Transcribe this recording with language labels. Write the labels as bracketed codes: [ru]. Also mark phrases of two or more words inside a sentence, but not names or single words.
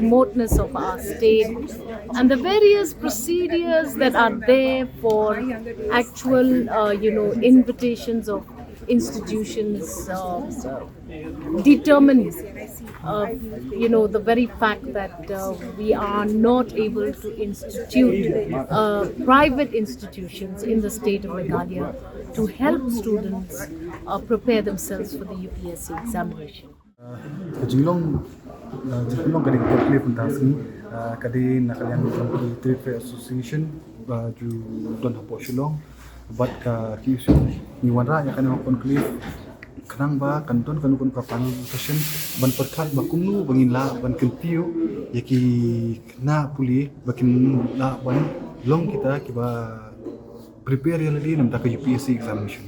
[en] remoteness of our state, and the various procedures that are there for actual, invitations of institutions determine the very fact that we are not able to institute private institutions in the state of Meghalaya to help students prepare themselves for the UPSC examination. [kha] Jingiamir kadang conclave pentasni kadang nakalian di Trade Fair Association ju don Pynurlong but kiusu ni wanra ya kan conclave kanang ba kanton kanukun kapan session ban perkat bakumnu bangin la ban kentiu yaki na puli bakin la ban long kita prepare yang lagi nam tak UPSC examination.